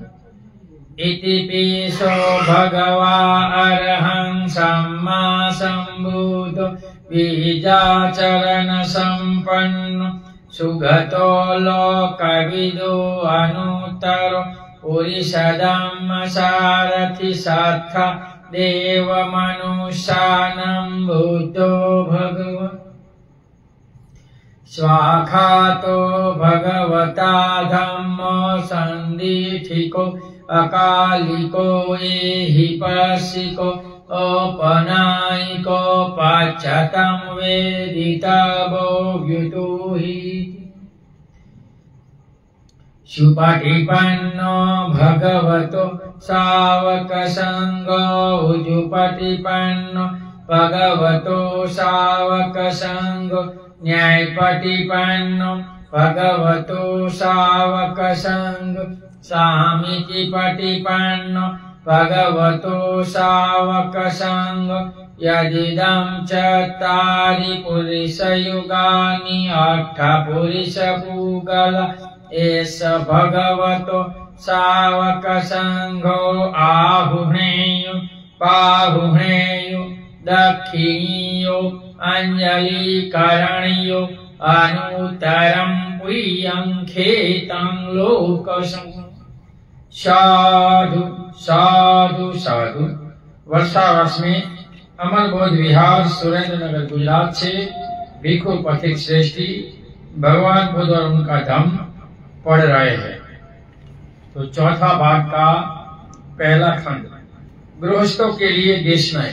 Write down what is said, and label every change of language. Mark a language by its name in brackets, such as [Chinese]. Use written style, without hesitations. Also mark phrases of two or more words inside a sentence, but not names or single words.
[Pali] इतिपिसो भगवा अरहं सम्मा सम्बुद्धो बीजाचरण सम्पन्नो सुगतो लोकविदो अनुत्तरो पुरुषधम्म सारथि साक्षा देव मनुष्यानं बुद्धो भगवन्। स्वाखातो भगवता धम्मो सन्दिठिको अकालिको एहिपस्सिको औपनायिको पाच्यतं वेदितव्यो व्युतुहि। सुपटिपन्नो भगवतो सावक संगो उजुपटिपन्नो भगवतो सावक संगो न्यायपटिपन्नो भगवतो सावक संगो सामीतिपटिपन्नो भगवतो सावक संगो। यदिदं चत्वारि पुरुषयुगानि अष्टपुरुषपूगला एष भगवतो सावक संघो आहुणेयो पाहुणेयो दक्षिणीयो अंजलिकरणीयो अनुत्तरं प्रियं खेतं लोकसं। साधु साधु साधु। [Hindi] वर्षावास में अमर बोध विहार सुरेंद्रनगर गुजरात से भिक्षु पथिक श्रेष्ठी भगवान बुद्ध और उनका धम्म पढ़ रहे हैं। तो चौथा भाग का पहला खंड गृहस्थों के लिए देशनाएं।